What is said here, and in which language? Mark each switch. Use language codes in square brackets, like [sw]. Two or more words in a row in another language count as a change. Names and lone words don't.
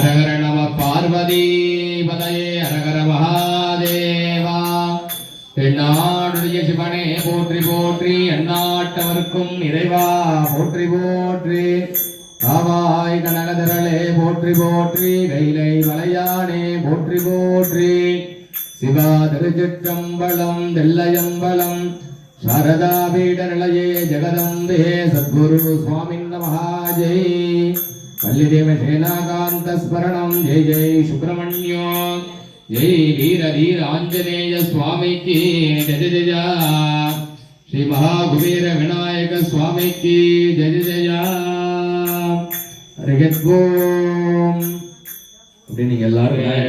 [sa] हर नम पार्वती पतये हर हर महादेवा [ta] தென்னாடுடைய சிவனே போற்றி போற்றி எந்நாட்டவர்க்கும் இறைவா போற்றி போற்றி காவாய் கனகதரளே போற்றி போற்றி கைலை மலையானே போற்றி போற்றி சிவா திருச்சிற்றம்பலம் தெல்லையம்பலம் [sa] शारदा पीठ निलये जगदम्बे सद्गुरु स्वामिन् नमः जय वल्लीदेव सेनाकान्त स्मरणं जय जय सुब्रह्मण्यो जय वीर धीर आंजनेय [hi] स्वामी की जय जय [sa] श्री महाकुबेर विनायक [hi] स्वामी की जय जय [ta] हरि ओम அப்படி நீங்க எல்லாரும்